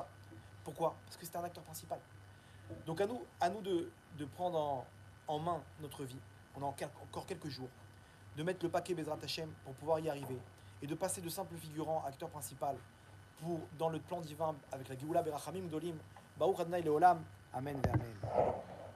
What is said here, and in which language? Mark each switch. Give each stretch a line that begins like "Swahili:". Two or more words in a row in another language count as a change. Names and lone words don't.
French: Pourquoi? Parce que c'était un acteur principal. Donc à nous de prendre en main notre vie. On a encore quelques jours. De mettre le paquet
Hebrew: בעזרת השם
French: pour pouvoir y arriver. Et de passer de simple figurant à acteur principal dans le plan divin avec la Géoula
Hebrew: ברחמים גדולים. ברוך אדוני לעולם. אמן ואמן.